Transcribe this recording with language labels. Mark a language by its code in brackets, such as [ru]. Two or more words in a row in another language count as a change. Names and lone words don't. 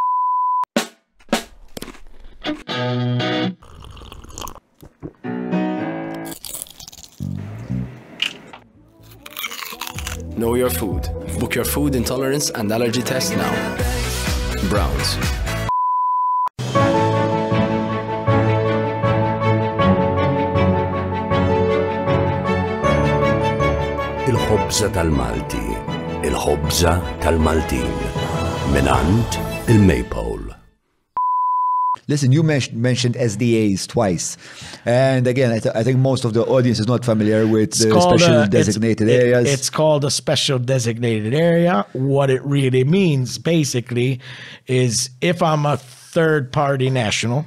[en] Know your food. Book your food intolerance and allergy test now. Browns. [mt] Il-ħobża tal-Malti. Il-ħobża tal-Maltin. Minant il-Maypole. [en] Listen, you mentioned SDAs twice. And again, I think most of the audience is not familiar with the special designated areas. It's called a special designated area. What it really means, basically, is if I'm a third-party national,